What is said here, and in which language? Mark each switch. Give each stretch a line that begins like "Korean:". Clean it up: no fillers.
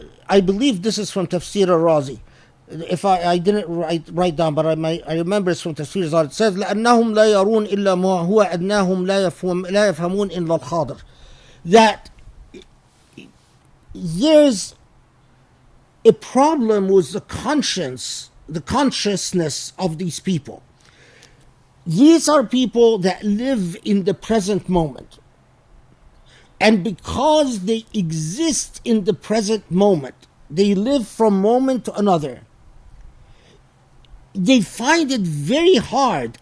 English: I believe this is from Tafsir al-Razi. If I didn't write down, but I remember it's from Tafsir al-Razi. It says
Arabic: لأنهم لا يرون إلا ما هو أدناهم لا يفهمون إلا الحاضر.
English: That there's a problem with the consciousness of these people. These are people that live in the present moment. And because they exist in the present moment, they live from moment to another, they find it very hard.